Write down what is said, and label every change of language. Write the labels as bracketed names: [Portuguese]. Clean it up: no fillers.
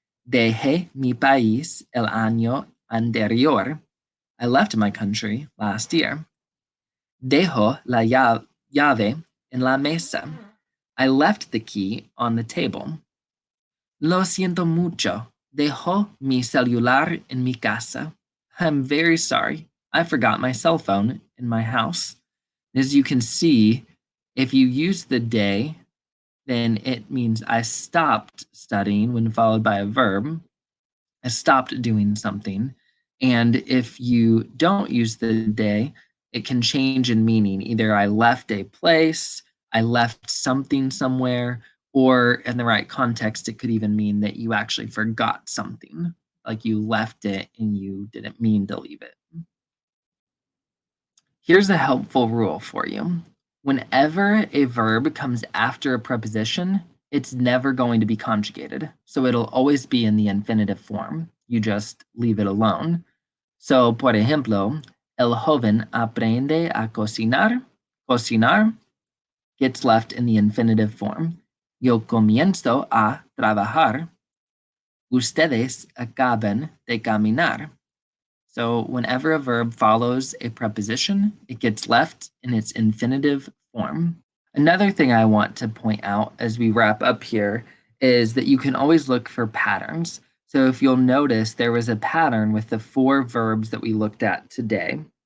[Spanish] Dejé mi país el año anterior. [English] I left my country last year. [Spanish] Dejo la llave en la mesa. [English] I left the key on the table. [Spanish] Lo siento mucho. Dejo mi celular en mi casa. [English] I'm very sorry. I forgot my cell phone in my house. As you can see, if you use the de, then it means I stopped studying when followed by a verb. I stopped doing something. And if you don't use the de, it can change in meaning. Either I left a place, I left something somewhere, or in the right context, it could even mean that you actually forgot something, like you left it and you didn't mean to leave it. Here's a helpful rule for you. Whenever a verb comes after a preposition, it's never going to be conjugated. So it'll always be in the infinitive form. You just leave it alone. [Spanish] So, por ejemplo, el joven aprende a cocinar. [English] Cocinar gets left in the infinitive form. [Spanish] Yo comienzo a trabajar. Ustedes acaban de caminar. [English] So whenever a verb follows a preposition, it gets left in its infinitive form. Another thing I want to point out as we wrap up here is that you can always look for patterns. So if you'll notice, there was a pattern with the 4 verbs that we looked at today.